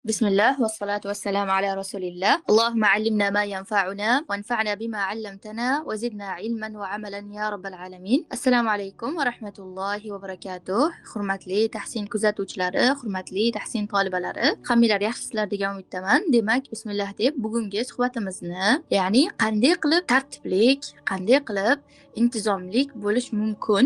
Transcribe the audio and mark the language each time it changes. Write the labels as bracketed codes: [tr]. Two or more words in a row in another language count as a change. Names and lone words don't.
[ar] بسم الله والصلاة والسلام على رسول الله. اللهم علمنا ما ينفعنا وانفعنا بما علمتنا وزدنا علما وعملا يا رب العالمين. السلام عليكم ورحمة الله وبركاته. [uz] Hurmatli tahsin kuzatuvchilari, hurmatli tahsin tolibalari, hammanglar yaxshisizlar degan umiddaman. Demak, bismillah deb bugungi suhbatimizni, ya'ni qanday qilib tartiblik, qanday qilib intizomlik bo'lish mumkin?